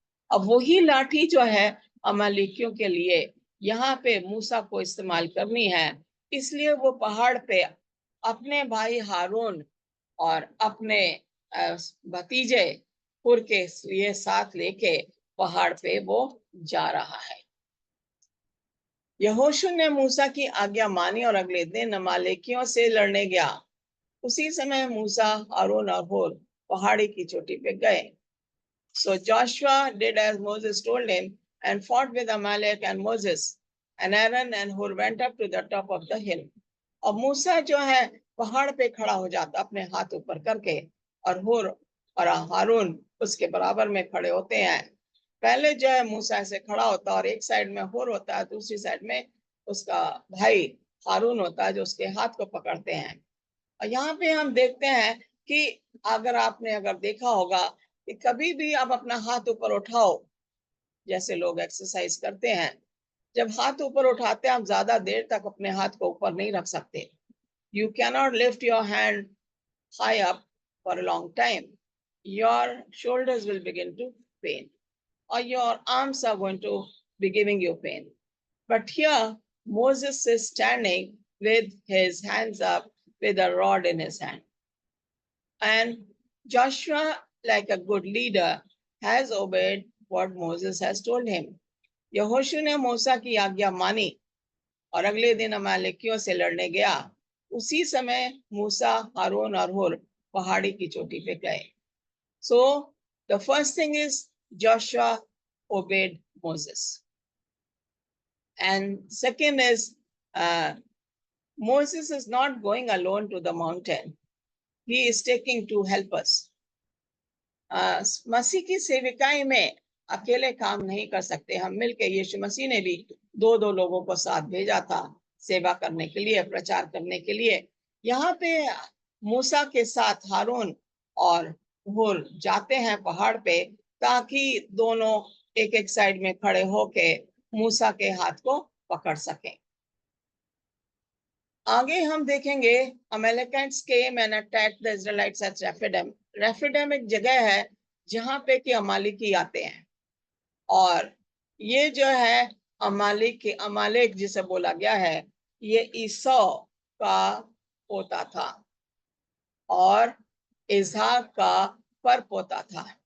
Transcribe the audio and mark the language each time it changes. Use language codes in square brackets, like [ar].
[hi] अब वही लाठी जो है अमालेकियों के लिए यहाँ पे मूसा को इस्तेमाल करनी है, इसलिए वो पहाड़ पे अपने भाई हारून और अपने भतीजे हुर के लिए साथ लेके पहाड़ पे वो जा रहा है। यहोशू ने मूसा की आज्ञा मानी और अगले दिन अमालेकियों से लड़ने गया। उसी समय मूसा, हारून और हूर पहाड़ी की चोटी पे गए। [en] So Joshua did as Moses told him and fought with Amalek, and Moses and Aaron and Hur went up to the top of the hill. [hi] और मूसा जो है पहाड़ पे खड़ा हो जाता अपने हाथ ऊपर करके, और हूर और हारून उसके बराबर में खड़े होते हैं। पहले जो है मूसा ऐसे खड़ा होता और एक साइड में हूर होता है, दूसरी साइड में उसका भाई हारून होता है जो उसके हाथ को पकड़ते हैं। और यहाँ पे हम देखते हैं कि अगर देखा होगा कि कभी भी आप अपना हाथ ऊपर उठाओ, जैसे लोग एक्सरसाइज करते हैं, जब हाथ ऊपर उठाते हैं आप ज्यादा देर तक अपने हाथ को ऊपर नहीं रख सकते। [en] You cannot lift your hand high up for a long time, your shoulders will begin to pain or your arms are going to be giving you pain. But here Moses is standing with his hands up with a rod in his hand, and Joshua, like a good leader, has obeyed what Moses has told him. [hi] यहोशू ने मूसा की आज्ञा मानी और अगले दिन अमालेकियों से लड़ने गया। उसी समय मूसा, हारून और हुर पहाड़ी की चोटी पे गए। [en] So the first thing is Joshua obeyed Moses, and second is Moses is not going alone to the mountain. he is taking to help us. [hi] मसीह की सेविकाई में अकेले काम नहीं कर सकते हम, मिलके यीशु मसीह ने भी दो दो लोगों को साथ भेजा था सेवा करने के लिए, प्रचार करने के लिए। यहाँ पे मूसा के साथ हारून और हुर जाते हैं पहाड़ पे, ताकि दोनों एक एक साइड में खड़े होके मूसा के हाथ को पकड़ सकें। आगे हम देखेंगे [en] Amalekites came and attacked the Israelites at Rephidim. [hi] रेफिडम एक जगह है जहाँ पे कि अमालिकी आते हैं, और ये जो है अमालेक जिसे बोला गया है, ये ईसौ का पोता था और इसहाक का परपोता था।